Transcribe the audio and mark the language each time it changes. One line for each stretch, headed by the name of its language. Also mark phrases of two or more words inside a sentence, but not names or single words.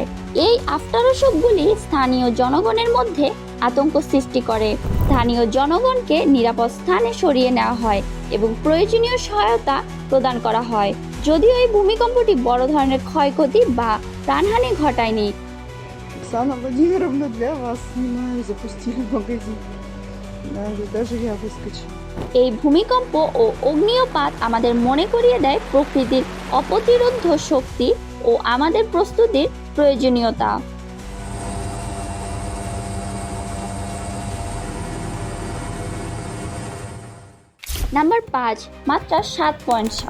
Bangla: এই আফটারশকগুলি স্থানীয় জনগণের মধ্যে আতঙ্ক সৃষ্টি করে। স্থানীয় জনগণকে নিরাপদ স্থানে সরিয়ে নেওয়া হয় এবং প্রয়োজনীয় সহায়তা প্রদান করা হয়। যদিও এই ভূমিকম্পটি বড় ধরনের ক্ষয়ক্ষতি বা প্রাণহানি ঘটায়নি।
Russian: Оксана Владимировна, для вас снимаю, запустили магазин. Даже я выскочу.
Bangla: এই ভূমিকম্প ও অগ্ন্যুৎপাত আমাদের মনে করিয়ে দেয় প্রকৃতির অপ্রতিরোধ্য শক্তি ও আমাদের প্রস্তুতির প্রয়োজনীয়তা। নাম্বার 5, মাত্রা 7.7।